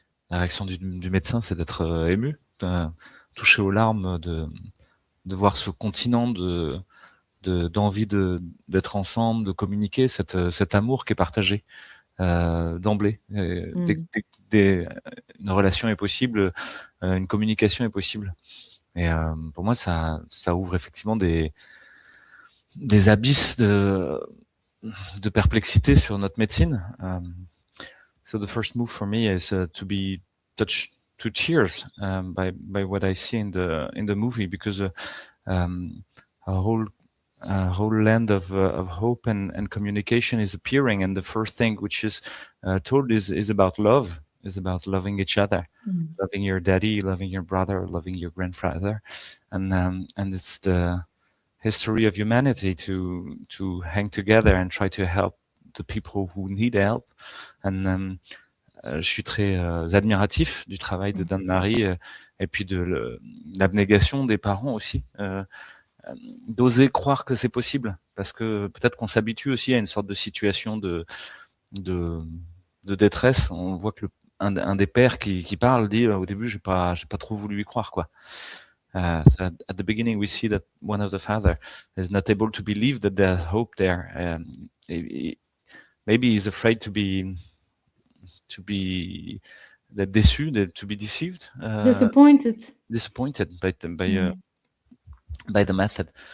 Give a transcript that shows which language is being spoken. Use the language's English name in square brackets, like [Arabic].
[French] La réaction du médecin, c'est d'être ému, touché aux larmes, de voir ce continent d'envie d'être ensemble, de communiquer, cet amour qui est partagé d'emblée. Une relation est possible, une communication est possible. Et pour moi, ça ouvre effectivement des abysses de perplexité sur notre médecine. [English] So the first move for me is to be touched to tears by what I see in the movie, because a whole land of hope and communication is appearing, and the first thing which is told is about love, is about loving each other, loving your daddy, loving your brother, loving your grandfather, and it's the history of humanity to hang together and try to help the people who need help. [French] And je suis très admiratif du travail de Dawnmarie et puis de l'abnégation des parents aussi, d'oser croire que c'est possible, parce que peut-être qu'on s'habitue aussi à une sorte de situation de détresse. On voit que un des pères qui parle dit au début j'ai pas trop voulu y croire, quoi. [English] So at the beginning we see that one of the father is not able to believe that there's hope there. Maybe he's afraid to be déçu, to be deceived, disappointed by the method.